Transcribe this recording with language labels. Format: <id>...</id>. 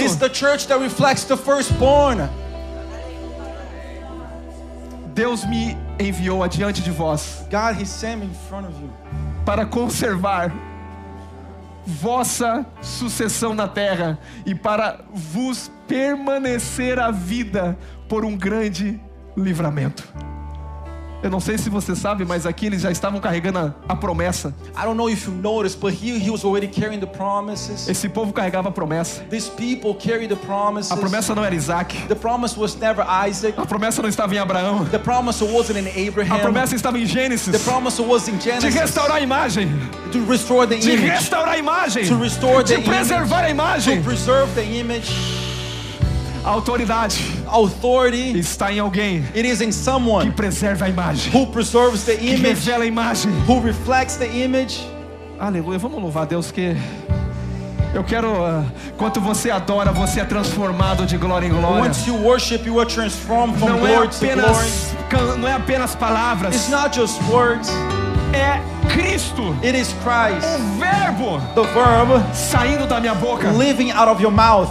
<en>It's the church that reflects the firstborn.</en> <pt>Deus me enviou adiante de vós</pt> <en>God, He sent me in front of you</en> <pt>para conservar vossa sucessão na terra e para vos permanecer a vida por um grande livramento. Eu não sei se você sabe, mas aqui eles já estavam carregando a promessa.</pt> <en>I don't know if you noticed, but he was already carrying the promises.</en> <pt>Esse povo carregava a promessa.</pt> <en>These people carry the promises.</en> <pt>A promessa não era Isaac.</pt> <en>The promise was never Isaac.</en> <pt>A promessa não estava em Abraão.</pt> <en>The promise wasn't in Abraham.</en> <pt>A promessa estava em</pt> <en>The</en> <pt>Gênesis.</pt> <en>promise was in</en> <pt>De</pt> <en>Genesis.</en> <pt>restaurar a imagem.</pt> <en>To restore the</en> <pt>De</pt> <en>image.</en> <pt>restaurar a imagem.</pt> <en>To restore the</en> <pt>De preservar a</pt> <en>image.</en> <pt>imagem.</pt> <en>To preserve the image.</en> <pt>A autoridade</pt> <en>Authority,</en> <pt>está em alguém</pt> <en>it is in</en> <pt>que</pt> <en>someone</en> <pt>preserva a imagem,</pt> <en>who preserves the</en> <pt>que</pt> <en>image,</en> <pt>revela a imagem.</pt> <en>who reflects the image.</en> <pt>Aleluia, vamos louvar a Deus que eu quero, enquanto você adora, você é transformado de glória em glória.</pt> <en>Once you worship, you are transformed from</en> <pt>Não é</pt> <en>glory to glory.</en> <pt>não é apenas</pt> <en>It's</en> <pt>palavras,</pt> <en>not just words,</en> <pt>é Cristo,</pt> <en>it is Christ,</en> <pt>o verbo</pt> <en>the verb</en> <pt>saindo da minha boca.</pt> <en>living out of your mouth.</en>